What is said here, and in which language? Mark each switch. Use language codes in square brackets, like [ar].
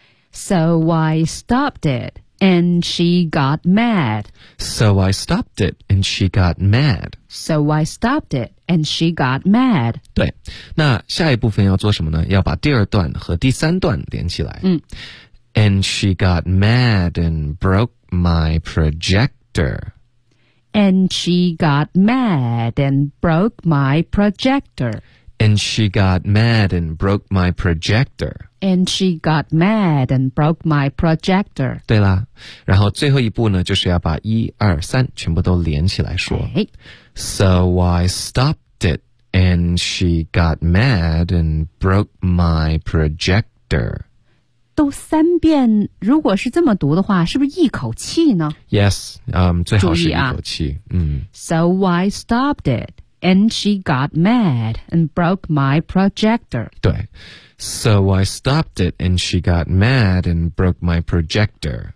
[en] So I stopped it, and she got mad. So I stopped it, and she got mad. So I stopped it, and she got mad. [zh] 对，那下一部分要做什么呢？要把第二段和第三段连起来。 [en] And she got mad and broke my projector. And she got mad and broke my projector. And she got mad and broke my projector. And she got mad and broke my projector. [zh] 对啦，然后最后一步呢，就是要把一二三全部都连起来说。 [en] Okay. So I stopped it, and she got mad and broke my projector. [zh] 都三遍，如果是这么读的话，是不是一口气呢？Yes, 最好是一口气。 [en] So I stopped it. And she got mad and broke my projector. 对 So I stopped it and she got mad and broke my projector.